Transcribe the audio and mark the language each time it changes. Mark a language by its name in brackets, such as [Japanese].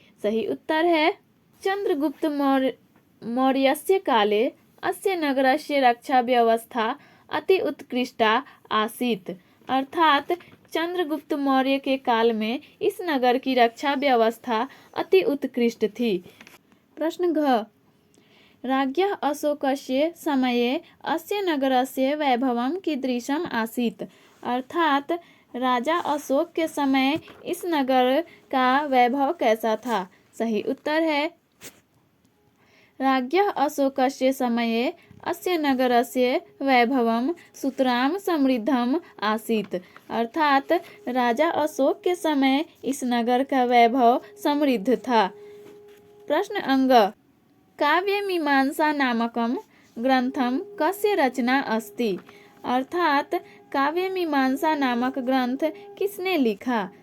[Hindi] सही उत्तर है, [Sanskrit] चंद्रगुप्त मौर्यस्य काले अस्य नगरस्य रक्षा व्यवस्था अति उत्कृष्टा आसीत्। [Hindi] अर्थात चंद्रगुप्त मौर्य के काल में इस नगर की रक्षा व्यवस्था अति उत्कृष्ट थी। [Sanskrit] प्रश्न घ, राज्ञः अशोकस्य समये अस्य नगरस्य वैभवं कीदृशम् आसीत्। [Hindi] अर्थात राजा अशोक के समय इस नगर का वैभव कैसा था। सही उत्तर है, [Sanskrit] राज्ञः अशोकस्य समये अस्य नगरस्य वैभवं सुतरां समृद्धम आसीत्। [Hindi] अर्थात राजा अशोक के समय इस नगर का वैभव समृद्ध था। [Sanskrit] प्रश्न अंग काव्य मीमांसा नामकम ग्रंथम कस्य रचना अस्ति। [Hindi] अर्थात काव्य मीमांसा नामक ग्रंथ किसने लिखा।